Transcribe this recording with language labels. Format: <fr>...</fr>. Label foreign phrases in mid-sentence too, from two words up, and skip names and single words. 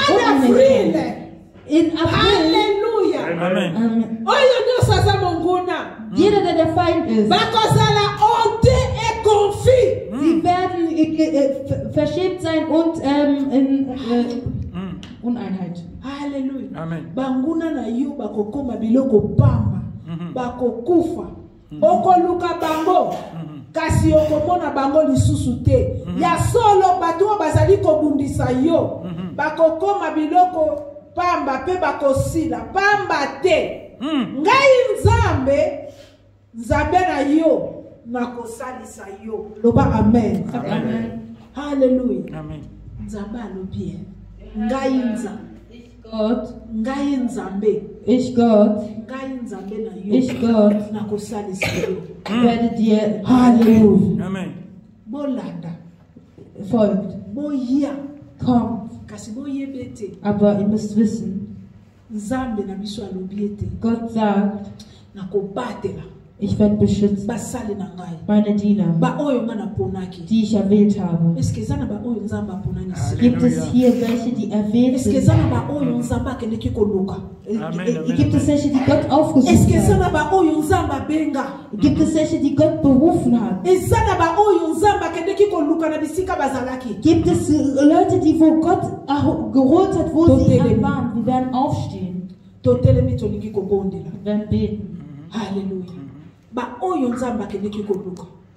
<de>In April. Amen. Amen. Jeder, der Feind ist, sie werden verschämt sein und in Uneinheit. Halleluja. Amen.</de> <ln>Banguna na yo bakokoma biloko pamba. Bakokufa. Okoluka bango. Kasi okomona bango lisusu te. Ya solo bato bazali kobundisa yo. Bakokoma biloko pamba pe bakosila pamba te. Ngai Nzambe na yo nakosalisa yo. Loba amen. Amen. Hallelujah. Amen. Nzambe alobi. Ngai Nzambe.</ln> <de>Gott,</de> <ln>Ngai Nzambe.</ln> <de>ich Gott,</de> <ln>Ngai Nzambe na yo.</ln> <de>ich Gott,</de> <ln>Nakosalisa yo.</ln> <de>werde dir</de> <ln>Hallelujah. Amen. Bolanda.</ln> <de>folgt.</de> <ln>Boya.</ln> <de>Kommt.</de> <ln>Kasi boyebe te.</ln> <de>Aber ihr müsst wissen,</de> <ln>Nzambe na biso alobi ete.</ln> <de>Gott sagt,</de> <ln>Nakobatela.</ln> <de>ich werde beschützen</de> <ln>Basali na ngai.</ln> <de>meine Diener,</de> <ln>Ba oyo nga naponaki.</ln> <de>die ich erwählt habe.</de> <ln>Eske eza ba oyo Nzambe aponani si?</ln> <de>Gibt es hier welche, die erwählt</de> <ln>Eske</ln> <de>sind?</de> <ln>eza ba oyo Nzambe akendeki koluka?</ln> <de>Gibt es welche, die Gott aufgesucht</de> <ln>Eske eza</ln> <de>hat?</de> <ln>ba oyo Nzambe abenga?</ln> <de>Gibt es welche, die Gott berufen hat?</de> <ln>Eza ba oyo Nzambe akendeki koluka na bisika bazalaki?</ln> <de>Gibt es Leute, die wo Gott geholt hat, wo sie waren? Wir werden aufstehen.</de> <ln>Totelemi tolingi kobondela.</ln> <de>Wir werden beten. Halleluja.</de> <ln>Ba oyo Nzambe akendeki koluka.</ln>